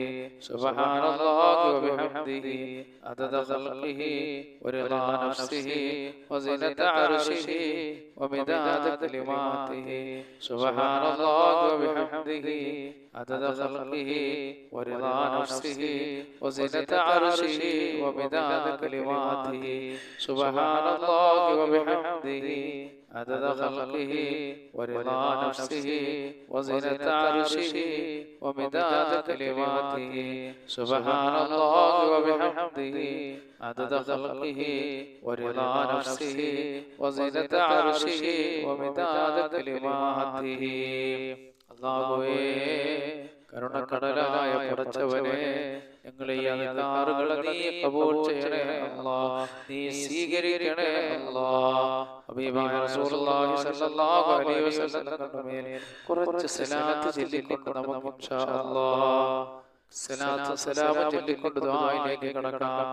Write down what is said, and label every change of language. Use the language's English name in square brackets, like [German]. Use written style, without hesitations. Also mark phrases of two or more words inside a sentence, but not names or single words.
[Arabic] سبحان الله وبحمده عدد خلقه ورضا نفسه وزنة عرشه ومداد كلماته. سبحان الله وبحمده عدد خلقه ورضا نفسه وزنة عرشه ومداد كلماته. سبحان الله وبحمده عدد خلقه ورضا نفسه وزنة عرشه ومداد كلماته سبحان الله وبحمده عدد خلقه ورضا نفسه وزنة عرشه ومداد كلماته. [Malayalam] അല്ലാഹുവേ, കരുണക്കടലായ പടച്ചവനെ, ഞങ്ങളെ ഈ അധികാറുകളെ നീ കബൂൽ ചെയ്യണേ അല്ലാഹ്, നീ സ്വീകരിക്കണേ അല്ലാഹ്. ഹബീബായ [Arabic] رسول الله صلى الله عليه وسلم [Malayalam] തങ്ങളുടെ മേൽ കുറച്ച് സലാത്ത് ചൊല്ലിക്കൊണ്ട് നമുക്ക് [Arabic] إن شاء الله [Malayalam] സലാം ചൊല്ലിക്കൊണ്ട് ദുആയിലേക്ക് കടക്കാം.